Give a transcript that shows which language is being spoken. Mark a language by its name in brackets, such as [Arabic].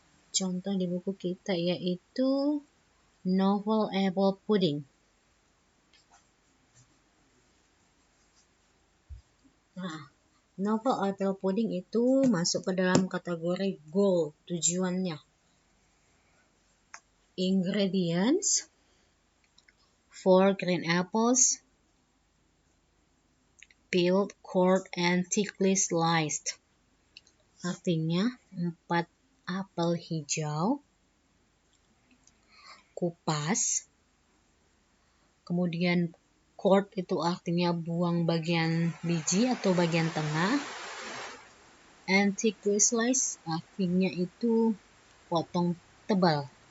[Indonesian] Contoh di buku kita yaitu novel apple pudding. Nah, novel apple pudding itu masuk ke dalam kategori goal, tujuannya. [English] Ingredients, 4 green apples, peeled, cored, and thickly sliced. [Indonesian] Artinya 4 apel hijau, kupas, kemudian cored itu artinya buang bagian biji atau bagian tengah, [English] and thickly sliced [Indonesian] artinya itu potong tebal.